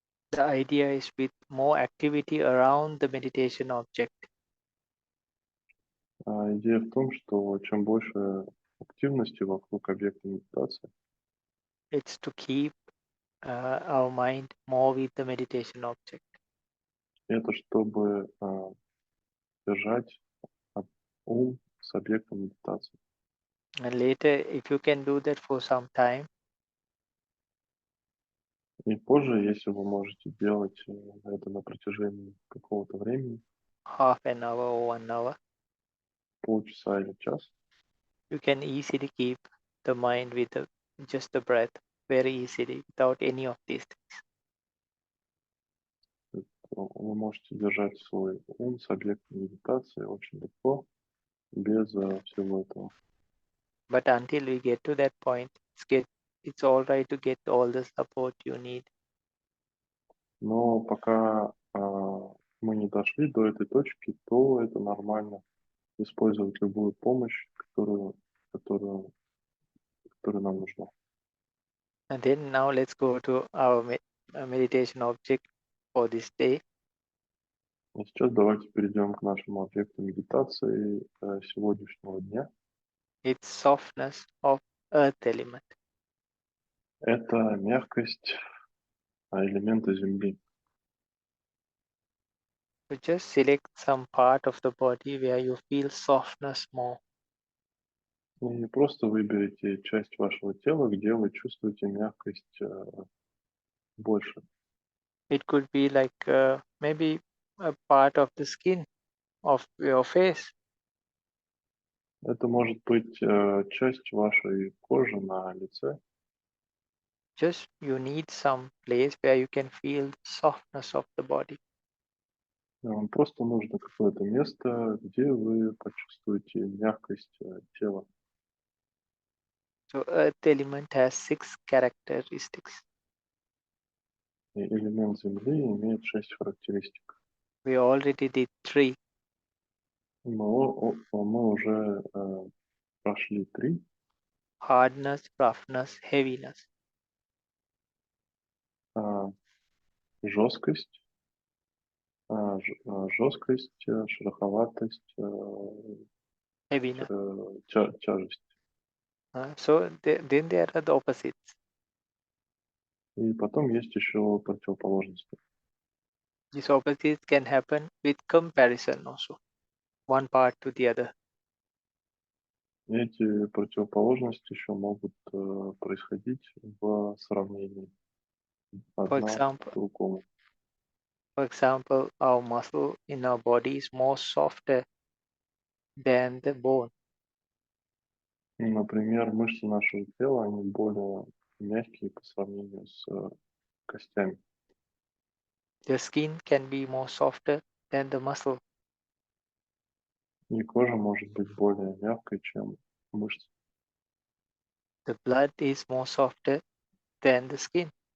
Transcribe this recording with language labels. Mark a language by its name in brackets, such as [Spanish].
[English] The idea is with more activity around the meditation object, [Russian] Идея в том, что чем больше активности вокруг объекта медитации, [English] it's to keep our mind more with the meditation object. [Russian] это чтобы держать ум с объектом медитации. [English] And later, if you can do that for some time, [Russian] И позже, если вы можете делать это на протяжении какого-то времени, [English] half an hour or 1 hour, [Russian] полчаса или час, [English] you can easily keep the mind with just the breath very easily without any of these things. [Russian] то вы можете держать свой ум с объектом медитации очень легко, без всего этого. [English] But until we get to that point, it's all right to get all the support you need. [Russian] Но пока мы не дошли до этой точки, то это нормально использовать любую помощь, которая нам нужна. [English] And then now let's go to our meditation object for this day. [Russian] И сейчас давайте перейдем к нашему объекту медитации сегодняшнего дня. [English] It's softness of earth element. [Russian] Это мягкость элемента земли. [English] So just select some part of the body where you feel softness more. [Russian] И просто выберите часть вашего тела, где вы чувствуете мягкость больше. [English] It could be like maybe a part of the skin of your face. [Russian] Это может быть часть вашей кожи на лице. [English] Just you need some place where you can feel softness of the body. [Russian] Вам просто нужно какое-то место, где вы почувствуете мягкость тела. [English] So earth element has 6 characteristics. [Russian] И элемент земли имеет 6 характеристик. [English] We already did 3. [Russian] Мы уже прошли 3. [English] Hardness, roughness, heaviness. [Russian] Жесткость, шероховатость, [English] Heaviness. [Russian] тяжесть. [English] So then there are the opposites. [Russian] И потом есть еще противоположности. [English] These opposites can happen with comparison also, one part to the other. [Russian] И эти противоположности еще могут происходить в сравнении [English] For [Russian] одна к [English] example, [Russian] другому. [English] our muscle in our body is more softer than the bone. [Russian] Например, мышцы нашего тела, они более мягкие по сравнению с костями. [English] The skin can be more softer than the muscle. [Russian] И кожа может быть более мягкой, чем мышцы. [English] The blood is more softer than the skin.